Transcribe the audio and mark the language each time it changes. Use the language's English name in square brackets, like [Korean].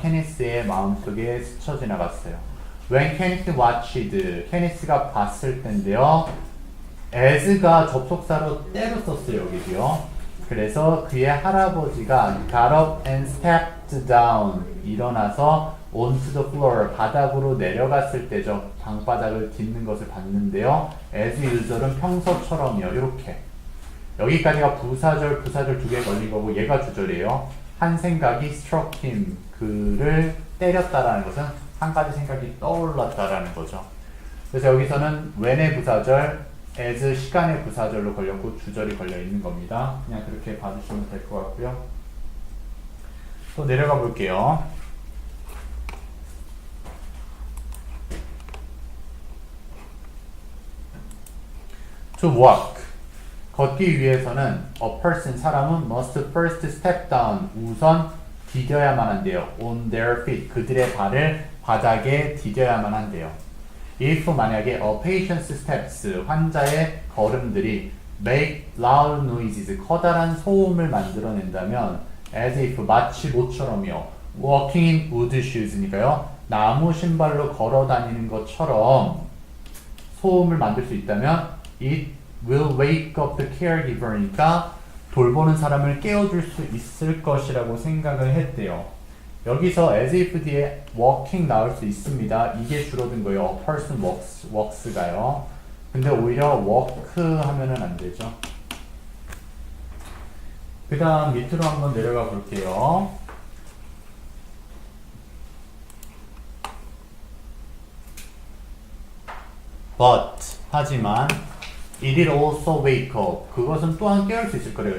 [Korean] 케니스의 마음속에 스쳐 지나갔어요. [English] When Kenneth watched, [Korean] 케니스가 봤을 텐데요. as가 접속사로 때로 썼어요, 여기도요. 그래서 그의 할아버지가 [English] got up and stepped down, [Korean] 일어나서 [English] onto the floor, [Korean] 바닥으로 내려갔을 때죠. 방바닥을 딛는 것을 봤는데요. as usual은 평소처럼이요. 이렇게. 여기까지가 부사절 두 개 걸린 거고 얘가 주절이에요. 한 생각이 [English] struck him, [Korean] 그를 때렸다라는 것은 한 가지 생각이 떠올랐다라는 거죠. 그래서 여기서는 when의 부사절, as 시간의 부사절로 걸렸고 주절이 걸려 있는 겁니다. 그냥 그렇게 봐주시면 될 것 같고요. 또 내려가 볼게요. [English] To walk, [Korean] 걷기 위해서는 [English] a person, [Korean] 사람은 [English] must first step down, [Korean] 우선 디뎌야만 한대요. [English] on their feet, [Korean] 그들의 발을 바닥에 디뎌야만 한대요. if 만약에 [English] a patient's steps, [Korean] 환자의 걸음들이 [English] make loud noises, [Korean] 커다란 소음을 만들어낸다면 as if, 마치 모처럼이요. [English] walking in wood shoes니까요. [Korean] 나무 신발로 걸어 다니는 것처럼 소음을 만들 수 있다면 [English] it will wake up the caregiver [Korean] 니까 돌보는 사람을 깨워줄 수 있을 것이라고 생각을 했대요. 여기서 as if 뒤에 walking 나올 수 있습니다. 이게 줄어든 거예요. [English] A person walks [Korean] 가요. 근데 오히려 walk 하면은 안 되죠. 그 다음 밑으로 한번 내려가 볼게요. [English] But [Korean] 하지만 [English] it will also wake up, [Korean] 그것은 또한 깨울 수 있을 거래요.